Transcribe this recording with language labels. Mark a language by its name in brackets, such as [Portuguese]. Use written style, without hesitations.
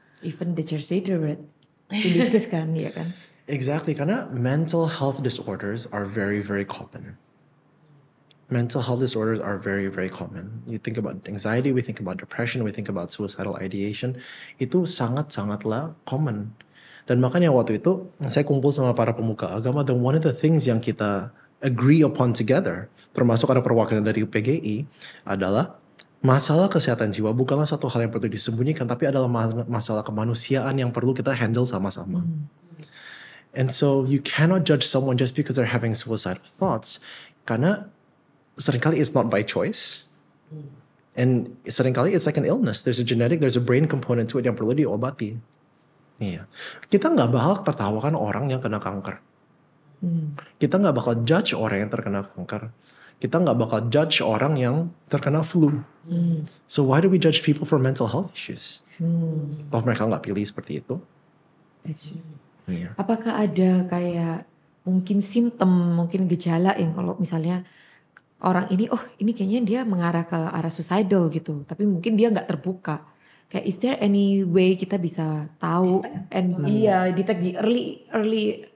[English] Even the church leader, right? In this case [Indonesian] kan, ya kan? [English] Exactly, [Indonesian] karena [English] mental health disorders are very, very common. Mental health disorders are very, very common. You think about anxiety, we think about depression, we think about suicidal ideation. [Indonesian] Itu sangat-sangatlah [English] common. [Indonesian] Dan makanya waktu itu saya kumpul sama para pemuka agama, dan [English] one of the things [Indonesian] yang kita [English] agree upon together, [Indonesian] termasuk ada perwakilan dari PGI, adalah masalah kesehatan jiwa bukanlah satu hal yang perlu disembunyikan, tapi adalah masalah kemanusiaan yang perlu kita handle sama-sama. [English] And so you cannot judge someone just because they're having suicidal thoughts, [Indonesian] karena seringkali [English] it's not by choice. And [Indonesian] seringkali [English] it's like an illness. There's a genetic, there's a brain component to it [Indonesian] yang perlu diobati. Iya. Kita nggak bakal tertawakan orang yang kena kanker. Kita nggak bakal judge orang yang terkena kanker. Kita nggak bakal judge orang yang terkena flu. [English] So why do we judge people for mental health issues? [Indonesian] Toh mereka nggak pilih seperti itu. [English] That's true. [Indonesian] Iya. Apakah ada kayak mungkin simptom, mungkin gejala yang kalau misalnya orang ini, oh ini kayaknya dia mengarah ke arah suicidal gitu, tapi mungkin dia nggak terbuka. Kayak [English] is there any way [Indonesian] kita bisa tahu [English] detect [Indonesian] di [English] early